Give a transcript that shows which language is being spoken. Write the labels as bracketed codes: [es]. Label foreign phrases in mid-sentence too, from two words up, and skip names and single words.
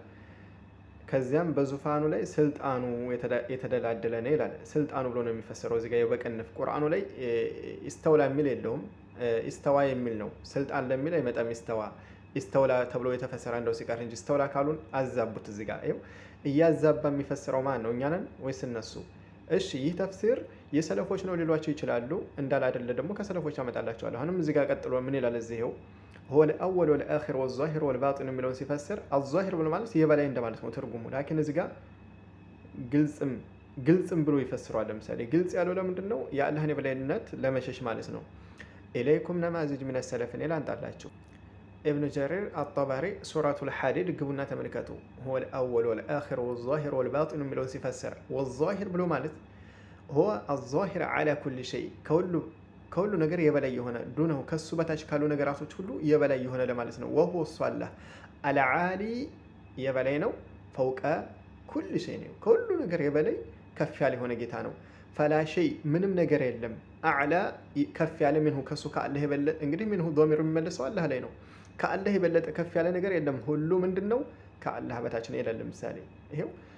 [am] ከዚያም በዙፋኑ ላይ ስልጣኑ የተደላደለ ነው ይላል። ስልጣኑ ብሎ ነው የሚፈሰረው እዚህ ጋር በቅንፍ ቁርአኑ ላይ ኢስተውላ የሚል የለውም፣ ኢስተዋ የሚል ነው። ስልጣን ለሚል አይመጣም። ኢስተውላ ተብሎ የተፈሰረ እንደው ሲቀር እንጂ ኢስተውላ ካሉን አዛቡት። እዚህ ጋር ይኸው እያዛባ የሚፈስረው ማን ነው? እኛ ነን ወይስ እነሱ? እሺ ይህ ተፍሲር የሰለፎች ነው ሊሏቸው ይችላሉ። እንዳላደለ ደግሞ ከሰለፎች አመጣላቸዋለሁ። አሁንም እዚህ ጋር ቀጥሎ ምን ይላል? እዚህ ይኸው [ar] هو الأول والآخر والظاهر والباطن [am] የሚለውን ሲፈስር الظاهر ብሎ ማለት የበላይ እንደማለት ነው ትርጉሙ። ላኪን እዚህ ጋር ግልጽም ብሎ ይፈስሯል። ለምሳሌ ግልጽ ያለው ለምንድን ነው? የአላህን የበላይነት ለመሸሽ ማለት ነው። [ar] إليكم نماذج من السلف [am] ይላንጣላችሁ። ኢብኑ ጀሪር አጠባሪ ሱረቱል ሐዲድ ግቡና ተመልከቱ። [ar] هو الأول والآخر والظاهر والباطن [am] የሚለውን ሲፈስር والظاهر ብሎ ማለት [ar] هو الظاهر على كل شيء [am] ከሁሉ ነገር የበላይ የሆነ ዱነው ከሱ በታች ካሉ ነገራቶች ሁሉ የበላይ የሆነ ለማለት ነው። ወሁ እሱ አላህ አልዓሊ የበላይ ነው። [ar] فوق كل شيء [am] ነው፣ ከሁሉ ነገር የበላይ ከፍ ያለ የሆነ ጌታ ነው። [ar] فلا شيء [am] ምንም ነገር የለም። አዕላ ከፍ ያለ ምንሁ ከሱ ከአላህ የበለጠ እንግዲህ ምንሁ ዶሚሩ የሚመለሰው አላህ ላይ ነው። ከአላህ የበለጠ ከፍ ያለ ነገር የለም። ሁሉ ምንድነው ከአላህ በታች ነው ይላል። ለምሳሌ ይሄው